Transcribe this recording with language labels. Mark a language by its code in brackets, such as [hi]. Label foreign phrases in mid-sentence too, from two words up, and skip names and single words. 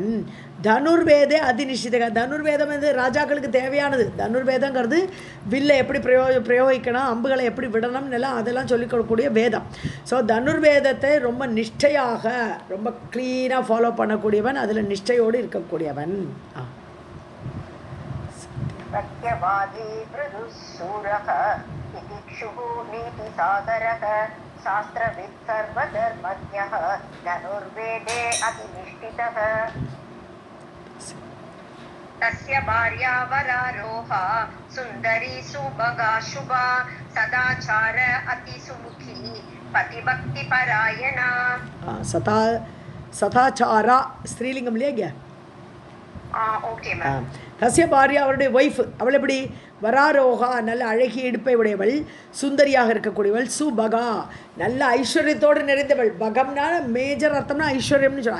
[sa] धनुर्वेदे अतिनिष्ठितः, [ta] தனுர்வேதம் வந்து ராஜாக்களுக்கு தேவையானது. தனுர்வேதங்கிறது வில்லை எப்படி பிரயோகிக்கணும், அம்புகளை எப்படி விடணும் எல்லாம் அதெல்லாம் சொல்லிக் கொடுக்கக்கூடிய வேதம். ஸோ தனுர்வேதத்தை ரொம்ப நிஷ்டையாக, ரொம்ப க்ளீனாக ஃபாலோ பண்ணக்கூடியவன், அதில் நிஷ்டையோடு இருக்கக்கூடியவன். [sa] सत्यवादी मृदुसूरः तितिक्षुः नीतिसागरः शास्त्रवित् सर्वधर्मज्ञः धनुर्वेदे अतिनिष्ठितः तस्य भार्या वरारोहा सुन्दरी सुभगा शुभा सदाचार अतिसुमुखी पतिभक्तिपरायणा. [ta] சதாச்சாரா ஸ்ரீலிங்கம் இல்லையா இங்கே? [en] okay ma'am. [sa] कसिय भार्या, [ta] அவருடைய ஒய்ஃப். அவள் எப்படி? வராரோகா, நல்ல அழகிய இடுப்பை உடையவள், சுந்தரியாக இருக்கக்கூடியவள். சுபகா, நல்ல ஐஸ்வர்யத்தோடு நிறைந்தவள். பகம்னா மேஜர் அர்த்தம்னா ஐஸ்வர்யம்னு சொல்லுவாள்.